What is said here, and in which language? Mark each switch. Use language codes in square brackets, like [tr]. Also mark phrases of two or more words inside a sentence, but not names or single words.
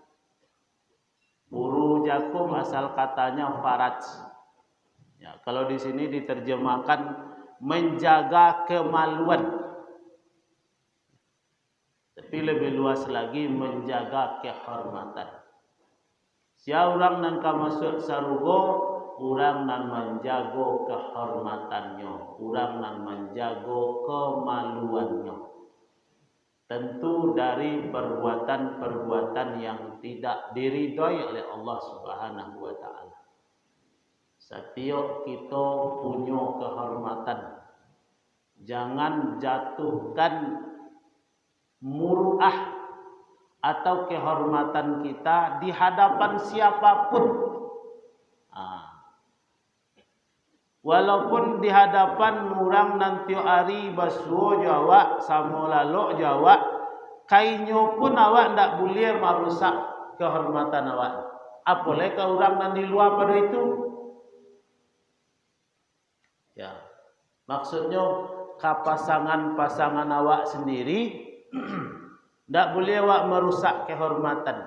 [id] Furujakum asal katanya faraj. Ya, kalau di sini diterjemahkan menjaga kemaluan. Tapi lebih luas lagi menjaga kehormatan. [min] Sia urang nan kamasuk sarugo, urang nan menjago kehormatannya, urang nan menjago kemaluannya. [id] Tentu dari perbuatan-perbuatan yang tidak diridhoi oleh Allah [ar] Subhanahu wa taala. [id] Setiap kita punya kehormatan. Jangan jatuhkan muruah atau kehormatan kita di hadapan siapapun. [min] Walaupun di hadapan orang nanti ari basuo Jawa sama lalok Jawa, kainyo pun awak ndak boleh merusak kehormatan awak. [id] Apalagi ke orang nan di luar pada itu. Ya, maksudnya pasangan awak sendiri ndak boleh awak merusak kehormatan.